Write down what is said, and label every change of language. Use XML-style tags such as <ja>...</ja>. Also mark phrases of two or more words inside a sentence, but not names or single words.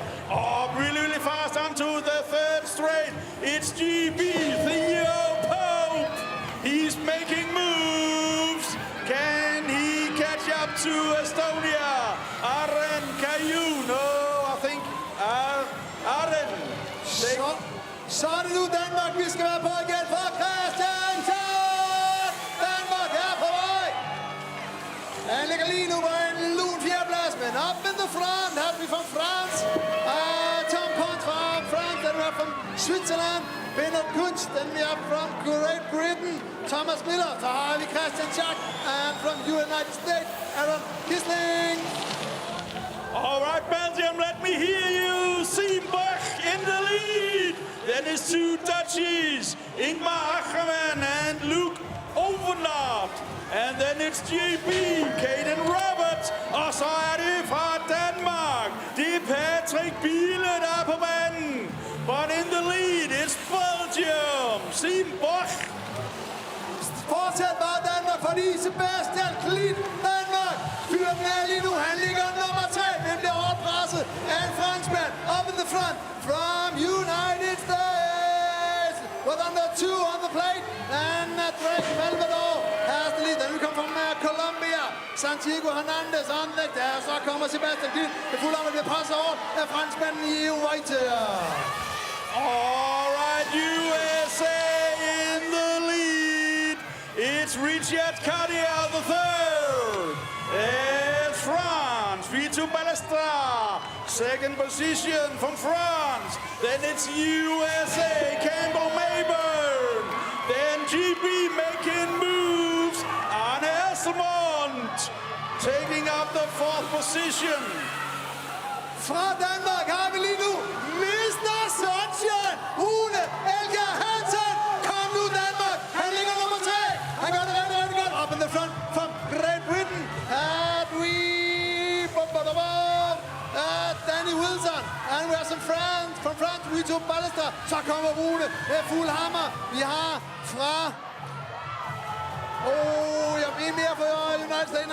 <en>Really, really fast onto the 3rd straight. It's GB, Theo Pope. He's making moves. Can he catch up to Estonia? Andren Kagiu, no, I think Arden.</en> <da>Så er det nu Danmark, vi skal være på igen for Christiansson! Danmark er på vej! Han ligger lige nu på en lun 4. plads, men</da> <en>up in the front</en> <da>har vi fra France. Tom Pont fra France, den er fra Switzerland. Bernard Kunz, den er fra Great Britain. Thomas Miller, så har vi Christian Schack,</da> <en>and from United States, Aaron Kisling. All right, Belgium, let me hear you. Siembach in the lead. Then it's 2 Dutchies, Ingmar Ackermann and Luke Overnaard. And then it's JB, Caden Roberts.</en> <da>Og så er det fra Danmark. Det er Patrick Biele, der er på banen.</da> <en>But in the lead, it's Belgium. Siembach.</en> <da>Fortsæt bare Danmark, fordi Sebastian Klin, Danmark, fyrer den af lige nu. Han ligger nummer 3, men bliver hårdt presset af en franskmand.</da> <en>Up in the front from United States. With under 2 on the plate. And Drake Melvador has the lead. Then we come from Colombia. Santiago Hernandez on the der.</en> <da>Så kommer Sebastian Klin. Det fulde om at blive presset over af franskmanden i White.</da> <en>All right, USA in the lead. It's Richard Cartier, the 3rd. It's France, Vito Ballestra, 2nd position from France. Then it's USA, Campbell Mayburn. Then GB making moves. Arne Esselmont taking up the 4th position.</en> <da>Fra Danmark har vi lige nu Mr. Sunshine, Rune Elgar Hansen. Kom nu Danmark, han ligger nummer 3. Han gør det rigtig, rigtig godt.</da> <en>Up in the front from Great Britain. At we... Danny Wilson. And we have some France. From France, Vito Ballester.</en> <da>Så kommer Rune med fuld hammer. Vi har fra... jeg er mere for United States.</da>